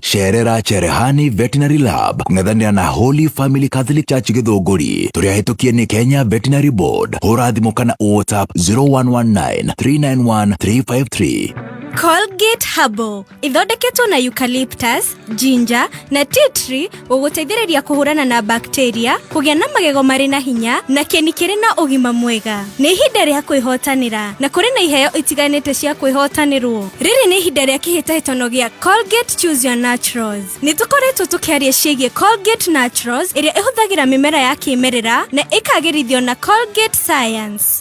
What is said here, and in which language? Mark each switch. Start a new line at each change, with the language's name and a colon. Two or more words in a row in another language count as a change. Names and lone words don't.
Kikuyu: Cerera Cherehani Veterinary Lab kung'ethanira na Holy Family Catholic Church Githunguri. Turia hitukie ni Kenya Veterinary Board. Hura thimu kana WhatsApp 0119 391 353. Colgate Herbal ithondeketwo na eucalyptus, ginger na
English: tea tree
Kikuyu: guguteithĩrĩria kuhurana na bacteria, kugĩa na magego marĩ na hinya na kĩni kĩrĩ na ũgima mwega. Nĩ ihinda rĩa kwĩhotanĩra na kũrĩ na iheo itiganĩte cia kwĩhotanĩrwo. Rĩrĩ nĩ ihinda rĩa kĩhĩtahĩtano gĩa Colgate Choose Your Naturals. Nĩ tũkoretwo tũkĩaria ciĩgiĩ Colgate Naturals ĩrĩa ĩhũthagĩra mĩmera ya kĩmerera na ĩkagĩrithio na Colgate Science.